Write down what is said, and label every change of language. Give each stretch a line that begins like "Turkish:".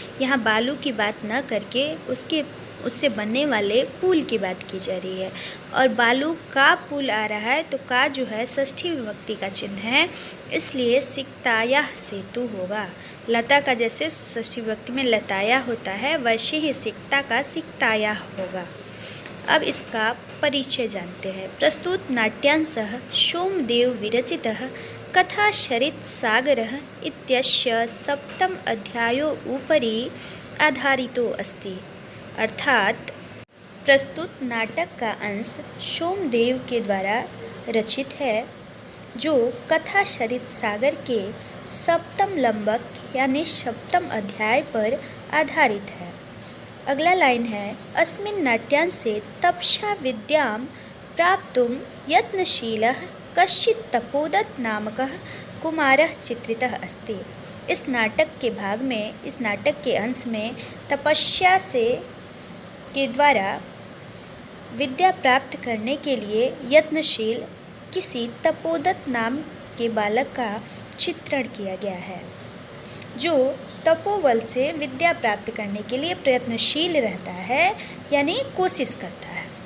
Hindi: यहाँ बालू की बात न करके उससे बनने वाले पुल की बात की जा रही है और बालू का पुल आ रहा है तो का जो है षष्ठी विभक्ति का चिन्ह है, इसलिए सिकताया सेतु होगा। लता का जैसे षष्ठी विभक्ति में लताया होता है वैसे ही सिकता का सिकताया होगा। अब इसका परिचय जानते हैं।
Sanskrit: प्रस्तुत नाट्यांशः सोमदेव विरचितः कथा सरित सागरः इत्यस्य सप्तम अध्यायो उपरि आधारितो अस्ति।
Hindi: अर्थात प्रस्तुत नाटक का अंश सोमदेव के द्वारा रचित है जो कथा सरित सागर के सप्तम लंबक यानी सप्तम अध्याय पर आधारित है। अगला लाइन है
Sanskrit: अस्मिन् नाट्यांशे तपसा विद्यां प्राप्तुं यत्नशीलः कश्चित् तपोदत्त नामकः कुमारः चित्रितः अस्ति।
Hindi: इस नाटक के भाग में, इस नाटक के अंश में तपस्या के द्वारा विद्या प्राप्त करने के लिए यत्नशील किसी तपोदत्त नाम के बालक का चित्रण किया गया है जो तपोबल से विद्या प्राप्त करने के लिए प्रयत्नशील रहता है यानी कोशिश करता है।